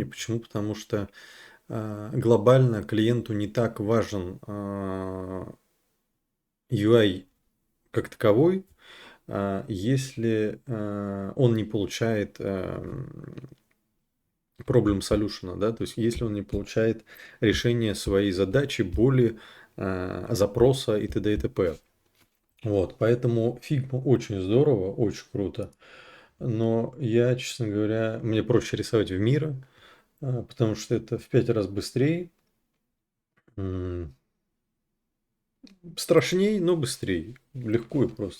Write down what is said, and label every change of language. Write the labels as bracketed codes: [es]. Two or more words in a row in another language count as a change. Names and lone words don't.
[ru] Почему? Потому что глобально клиенту не так важен UI как таковой, если он не получает [en] problem solution, [ru] да, то есть если он не получает решение своей задачи, боли, запроса и т.д. и т.п. Вот, поэтому Figma очень здорово, очень круто, но я, честно говоря, мне проще рисовать в Miro, потому что это в 5 раз быстрее, страшней, но быстрее, легко и просто.